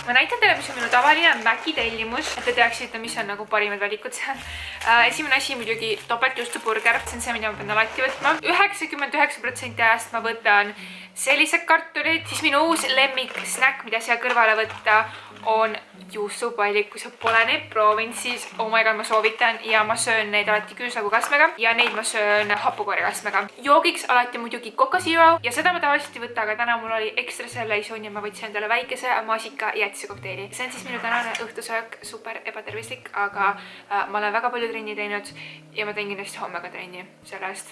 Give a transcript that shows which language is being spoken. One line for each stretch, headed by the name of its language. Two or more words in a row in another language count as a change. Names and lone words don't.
Estonian: Ma näitan teile, mis on minu tavaline Maci tellimus, et te teaksite, mis on nagu parimad valikud seal. Esimene asi muidugi topeltjuustuburger. See on see, mida ma pean alati võtma. 99% ajast ma võtan sellised kartulid, siis minu uus lemmik snäkk, mida siia kõrvale võtta, on juustupallid. Kui sa pole neid proovinud, siis
English: oh my god,
Estonian: ma soovitan ja ma söön neid alati küüslaugu-kastmega ja neid ma söön hapukoori-kastmega. Joogiks alati muidugi Coca Zero ja seda ma tavaliselt ei võta, aga täna mul oli ekstra selle isoon ja ma võtsin endale väikese maasika jätise kokteili. See on siis minu tänane õhtusöök, super ebatervislik, aga ma olen väga palju trenni teinud ja ma teen kindlasti homme ka trenni sellest.